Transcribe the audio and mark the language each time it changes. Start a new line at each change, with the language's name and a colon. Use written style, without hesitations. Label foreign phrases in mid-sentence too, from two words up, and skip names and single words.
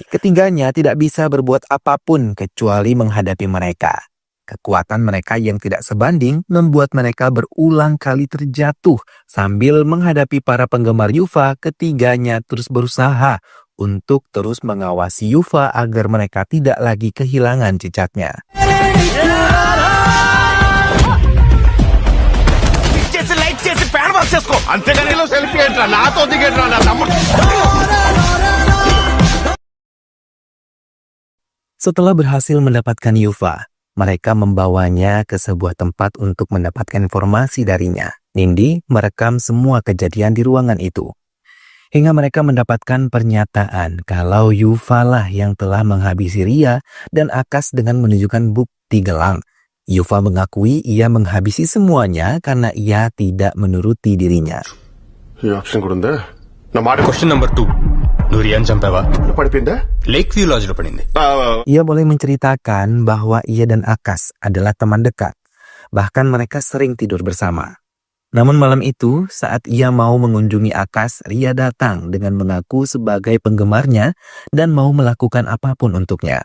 Indonesian: Ketiganya tidak bisa berbuat apapun kecuali menghadapi mereka. Kekuatan mereka yang tidak sebanding membuat mereka berulang kali terjatuh. Sambil menghadapi para penggemar Yufa, ketiganya terus berusaha untuk terus mengawasi Yufa agar mereka tidak lagi kehilangan jejaknya.
Telugu: అంతేగాని సెల్ఫీ ఏంట్రా నాతో దిగేట్రా నా తమ్ముడు.
Indonesian: Setelah berhasil mendapatkan Yufa, mereka membawanya ke sebuah tempat untuk mendapatkan informasi darinya. Nindi merekam semua kejadian di ruangan itu. Hingga mereka mendapatkan pernyataan kalau Yufa lah yang telah menghabisi Ria dan Akas dengan menunjukkan bukti gelang. Yufa mengakui ia menghabisi semuanya karena ia tidak menuruti dirinya.
Telugu: ఈ ఆప్షన్ కూడా ఉందా నా మాట
English: question number
Telugu: 2 నువ్వు రియాన్ చంపావా పడిపోయిందా లేక్ వ్యూ లాడ్జ్ లో పడింది
Indonesian: Ia boleh menceritakan bahwa ia dan Akas adalah teman dekat. Bahkan mereka sering tidur bersama. Namun malam itu, saat ia mau mengunjungi Akas, Ria datang dengan mengaku sebagai penggemarnya dan mau melakukan apapun untuknya.